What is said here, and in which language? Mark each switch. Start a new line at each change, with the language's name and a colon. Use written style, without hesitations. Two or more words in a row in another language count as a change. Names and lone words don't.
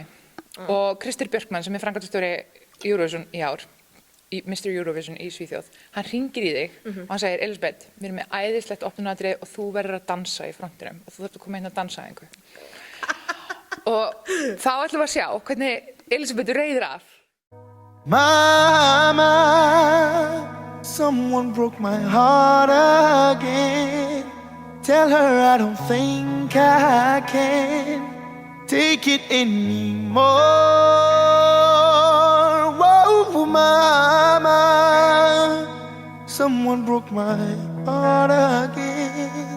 Icelandic: Og Krister Björkman sem framkvæmdastjóri Eurovision í ár, í Mr. Eurovision í Svíþjóð, hann hringir í þig og hann segir, Elísabet, við erum með æðislegt opnunaratriði og þú verður að dansa í frontinum og þú þarft að koma inn að dansa einhver. Og þá ætlum við að sjá hvernig Elísabetu reiðir af.
English: Mama, someone broke my heart again. Tell her I don't think I can take it anymore. Whoa, mama, someone broke my heart again.